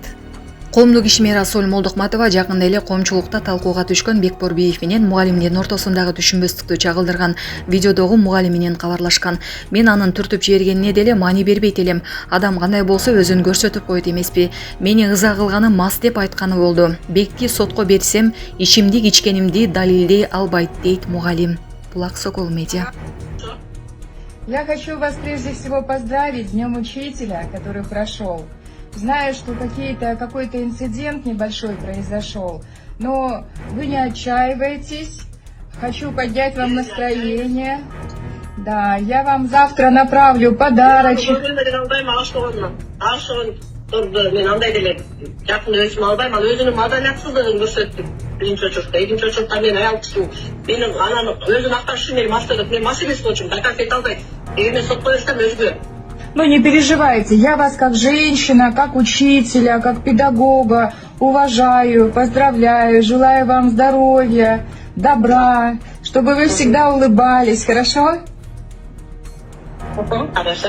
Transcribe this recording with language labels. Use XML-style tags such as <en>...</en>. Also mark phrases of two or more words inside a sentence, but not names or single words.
<ky>Коомдук ишмер Асол Молдокматова жакында эле коомчулукта талкууга түшкөн Бекбор Биев менен мугалимдин ортосундагы түшүнбөстүктү чагылдырган видеодогу мугалим менен кабарлашкан. Мен анын түртүп жибергенине деле маани бербейт элем. Адам кандай болсо өзүн көрсөтүп коет эмеспи. Мени ыза кылганы мас деп айтканы болду. Бекти сотко берсем ишимди ичкенимди далилдей албайт дейт мугалим. Булак Сокол Медиа.</ky> <ru>Я хочу вас прежде всего поздравить с Днем Учителя, который прошел. Знаю, что какой-то инцидент небольшой произошел, но вы не отчаивайтесь. Хочу поднять вам настроение. Да, я вам завтра направлю подарочек.</ru> <ky>Мен андай деле жакын өзүм албайм, ал өзүнүн маданиятсыздыгын көрсөттү. Биринчи очокто, экинчи очокто мен аял киши менин анан өзүн акташ үчүн мени мас деп, мен мас эмес болчумун, доказ эте албайт. Эгер мен сотко берсем өзгө.</ky> <ru>Ну не переживайте, я вас как женщина, как учителя, как педагога уважаю, поздравляю, желаю вам здоровья, добра, чтобы вы всегда улыбались, хорошо? Хорошо.</ru>